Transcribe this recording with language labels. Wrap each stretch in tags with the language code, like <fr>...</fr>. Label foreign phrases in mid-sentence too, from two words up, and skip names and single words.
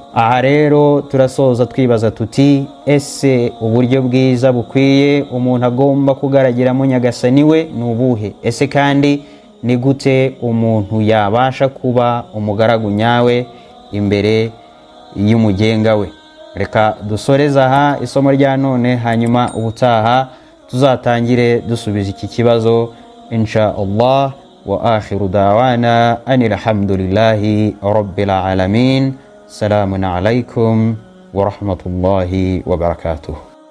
<rw>Aha rero turasoza twibaza tuti, ese uburyo bwiza bukwiye umuntu agomba kugaragiramo Nyagasani we ni ubuhe? Ese kandi ni gute umuntu yabasha kuba umugaragu nyawe imbere y'umugenga we? Reka dusoreza aha isomo rya none, hanyuma ubutaha tuzatangire dusubiza iki kibazo</rw> <ar>إن شاء الله. وآخر دعوانا أن الحمد لله رب العالمين. سلام عليكم ورحمة الله وبركاته.</ar>